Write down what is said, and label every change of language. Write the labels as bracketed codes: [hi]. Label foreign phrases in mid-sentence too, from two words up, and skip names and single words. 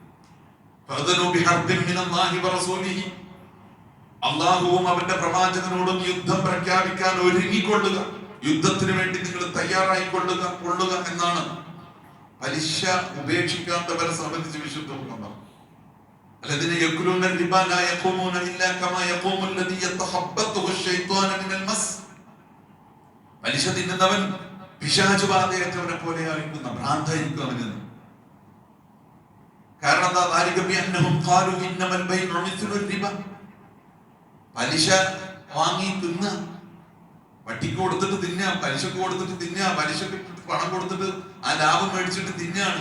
[ml] അള്ളാഹുവും അവന്റെ പ്രവാചകനോടും യുദ്ധം പ്രഖ്യാപിക്കാൻ ഒരുങ്ങിക്കൊള്ളുക, യുദ്ധത്തിന് വേണ്ടി നിങ്ങൾ തയ്യാറായിക്കൊള്ളുക എന്നാണ് പലിശ ഉപേക്ഷിക്കാത്തവരെ സംബന്ധിച്ച് വിശുദ്ധ ഖുർആൻ. [ar] الذين يأكلون الربا لا يقومون إلا كما يقوم الذي يتخبطه الشيطان من المس. [ml] പലിശ തിന്നുന്നവൻ പിശാച് ബാധയേറ്റവനെ പോലെയായിരിക്കുന്ന ഭ്രാന്തായിരിക്കും അവന്. കാരണം എന്താ? പലിശ വാങ്ങി തിന്ന, വട്ടിക്ക് കൊടുത്തിട്ട് തിന്ന, പലിശക്ക് കൊടുത്തിട്ട് തിന്ന, പലിശക്ക് പണം കൊടുത്തിട്ട് ആ ലാഭം മേടിച്ചിട്ട് തിന്നാണ്.